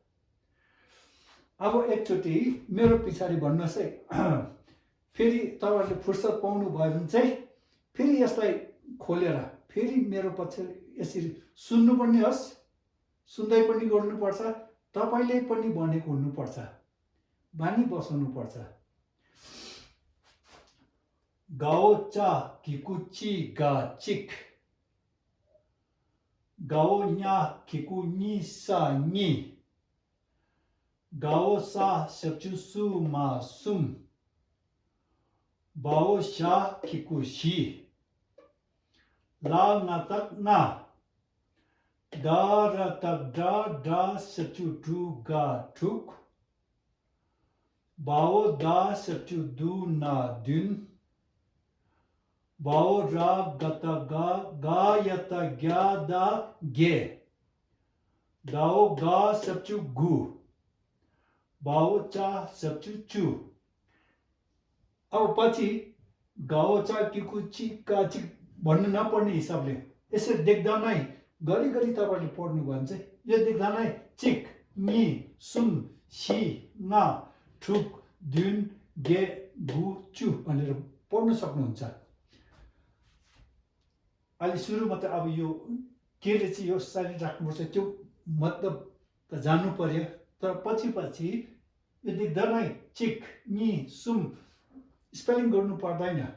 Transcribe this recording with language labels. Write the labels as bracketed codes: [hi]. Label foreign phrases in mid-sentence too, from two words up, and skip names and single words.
[ne] अब एकचोटि मेरो पछाडि भन्नुहोस् है, फेरि तपाईँहरूले फुर्सद पाउनु भयो भने चाहिँ फेरि यसलाई खोलेर फेरि मेरो पछाडि यसरी सुन्नु पनि होस्, सुन्दै पनि गर्नुपर्छ, तपाईँले पनि भनेको हुनुपर्छ, बानी बसाउनुपर्छ। [bo] ག་འོ་ཅ་གི་གུ་ཅི་ག་གཅིག། ག་འོ་ཉ་གི་གུ་ཉི་ས་གཉིས། ག་འོ་ས་ཞབས་ཀྱུ་སུ་མ་གསུམ, བ་འོ་ཞ་གི་གུ་བཞི། ལ་ང་བཏགས་ལྔ། ད་ར་བཏགས་དྲ་ཞབས་ཀྱུ་དྲུ་ག་དྲུག། བ་འོ་ད་ཞབས་ཀྱུ་དུ་ན་བདུན། བ་འོ་ར་མགོ་ག་ཡ་བཏགས་གྱ་ད་བརྒྱད། ད་འོ་ག་ཞབས་ཀྱུ་དགུ། བ་འོ་ཅ་ཞབས་ཀྱུ་བཅུ. [ne] अब पछि [bo] ག་འོ་ཅ་གི་གུ་ཅི་ག་གཅིག [ne] भन्नु नपर्ने हिसाबले यसरी देख्दा नै घरिघरि तपाईँले पढ्नु भयो भने चाहिँ यो देख्दा नै [bo] གཅིག གཉིས གསུམ བཞི ལྔ དྲུག བདུན བརྒྱད དགུ བཅུ [ne] भनेर पढ्नु सक्नुहुन्छ। अहिले सुरुमा त अब यो केले चाहिँ यो साइड राख्नुपर्छ त्यो मतलब त जान्नु पर्यो, तर पछि यो देख्दा नै [bo] གཅིག གཉིས གསུམ [ne] स्पेलिङ गर्नु पर्दैन।